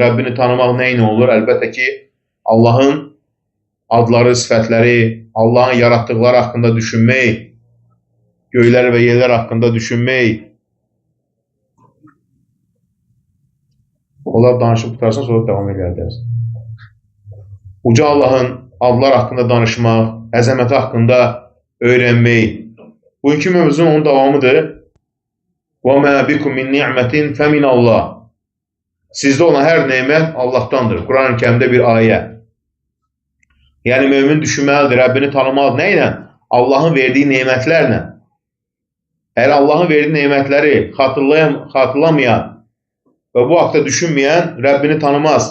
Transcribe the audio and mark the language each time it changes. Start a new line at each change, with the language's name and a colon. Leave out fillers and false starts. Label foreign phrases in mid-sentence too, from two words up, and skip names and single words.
Azerbaijani: Rəbbini tanımaq nəyin olur? Əlbəttə ki, Allah'ın adları, sifətləri, Allah'ın yarattıqları haqqında düşünmək, göylər və yerlər haqqında düşünmək. Onlar danışıb tutarsan, sonra devam edərdiniz. Uca Allah'ın adlar haqqında danışmaq, əzəməti haqqında öyrənmək. Bugünkü mövzunun onun davamıdır.
Arabic: وَمَا بِكُمْ مِنْ نِعْمَةٍ فَمِنَ اللّٰهِ.
Azerbaijani: Sizdə olan hər neymət Allah'tandır. Quran-ı Kərimdə bir ayə. Yəni, mömin düşünməlidir, Rəbbini tanımalıdır. Nə ilə? Allah'ın verdiyi neymətlərlə. Əgər Allah'ın verdiyi neymətləri xatırlamayan və bu haqda düşünməyən Rəbbini tanımaz.